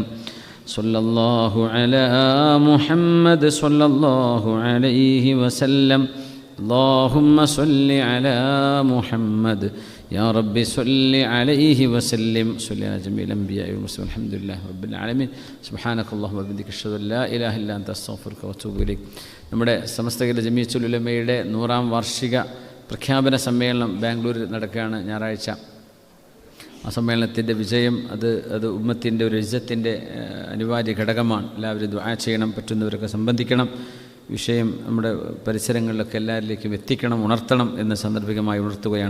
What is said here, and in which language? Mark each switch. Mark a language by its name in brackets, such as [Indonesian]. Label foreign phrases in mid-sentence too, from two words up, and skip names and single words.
[Arabic] صلى الله على محمد صلى الله عليه وسلم. اللهم صل على محمد يا رب صل عليه وسلم. صل على جميع الأنبياء والمرسلين والحمد لله رب العالمين. سبحانك اللهم وبحمدك أشهد أن لا إله إلا أنت أستغفرك وأتوب إليك. [Malayalam] നമ്മുടെ സമസ്ത കേരള ജമീഅത്തുൽ ഉലമയുടെ 100ാം വാർഷിക പ്രഖ്യാപന സമ്മേളനം ബാംഗ്ലൂരിൽ നടക്കുകയാണ് ഞായറാഴ്ച. ആ സമ്മേളനത്തിൻ്റെ വിജയം അത് ഉമ്മത്തിൻ്റെ ഒരു ഇസ്സത്തിൻ്റെ അനിവാര്യ ഘടകമാണ്. എല്ലാവരും ദുആ ചെയ്യണം, പറ്റുന്നവരൊക്കെ സംബന്ധിക്കണം. വിഷയം നമ്മുടെ പരിസരങ്ങളിലൊക്കെ എല്ലാവരിലേക്കും എത്തിക്കണം, ഉണർത്തണം എന്ന് സാന്ദർഭികമായി ഉണർത്തുകയാണ്.